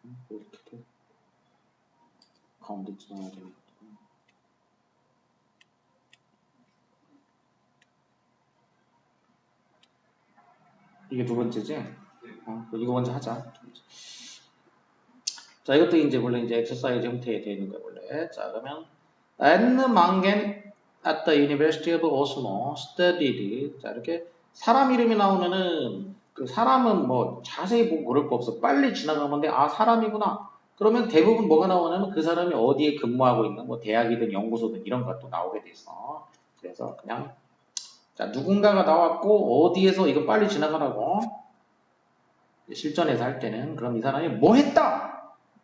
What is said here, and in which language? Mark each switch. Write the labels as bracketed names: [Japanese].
[Korean] 이렇게 돼. 가운데 지나야 되는 거. 이게 두 번째지? 이거 먼저 하자. 자, 이것도 이제 원래 이제 엑서사이즈 형태에 되어 있는 거야, 원래. 자, 그러면 [English] Anne Mangen at the University of Oslo studied. [Korean] 자, 이렇게 사람 이름이 나오면은 그 사람은 뭐 자세히 보고 그럴 거 없어. 빨리 지나가면 돼. 아, 사람이구나. 그러면 대부분 뭐가 나오냐면 그 사람이 어디에 근무하고 있는 뭐 대학이든 연구소든 이런 것도 나오게 돼 있어. 그래서 그냥 자, 누군가가 나왔고 어디에서 이거 빨리 지나가라고 실전에서 할 때는 그럼 이 사람이 뭐 했다.